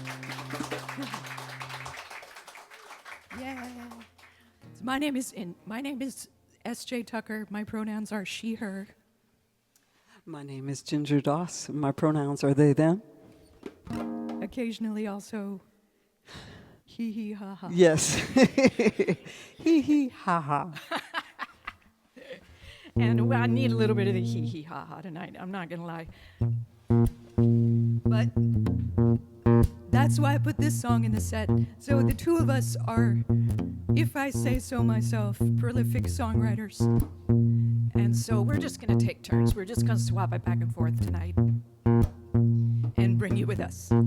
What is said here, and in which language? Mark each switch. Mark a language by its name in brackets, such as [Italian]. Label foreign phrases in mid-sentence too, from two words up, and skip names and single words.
[English] Yeah. My name is S.J. Tucker. My pronouns are she, her. My name is Ginger Doss. My pronouns are they, them. Occasionally also he, he, ha, ha. Yes. Hee hee ha ha. And well, I need a little bit of the hee hee ha ha tonight. I'm not gonna lie. But that's why I put this song in the set. So the two of us are, if I say so myself, prolific songwriters. And so we're just gonna take turns. We're just gonna swap it back and forth tonight and bring you with us.